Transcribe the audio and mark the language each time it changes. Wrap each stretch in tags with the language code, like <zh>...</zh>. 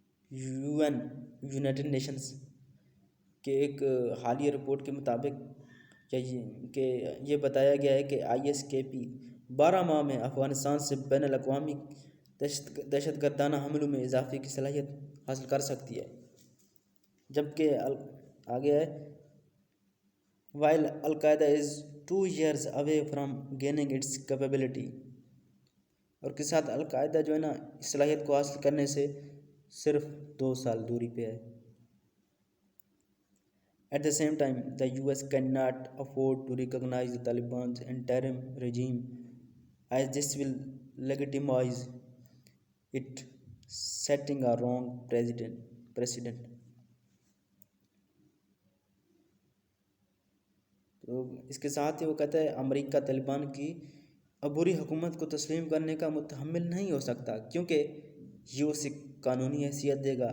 <ur>United nations کے ایک حالیہ رپورٹ کے مطابق کہ یہ بتایا گیا ہے کہ ISKP 12 ماہ میں افغانستان سے بین الاقوامی دہشت گردانہ حملوں میں اضافے کی صلاحیت حاصل کر سکتی ہے. جبکہ آگے ہے</ur> <en>while al-Qaeda is 2 years away from gaining its capability.</en> <ur>اور کے ساتھ القاعدہ جو ہے نا اس صلاحیت کو حاصل کرنے سے صرف 2 سال دوری پہ ہے.</ur> <en>At the same time, the US cannot afford to recognize the Taliban's interim regime as this will legitimize it, setting a wrong precedent.</en> <ur>تو اس کے ساتھ ہی وہ کہتا ہے امریکہ طالبان کی عبوری حکومت کو تسلیم کرنے کا متحمل نہیں ہو سکتا، کیونکہ یہ اسے قانونی حیثیت دے گا.</ur>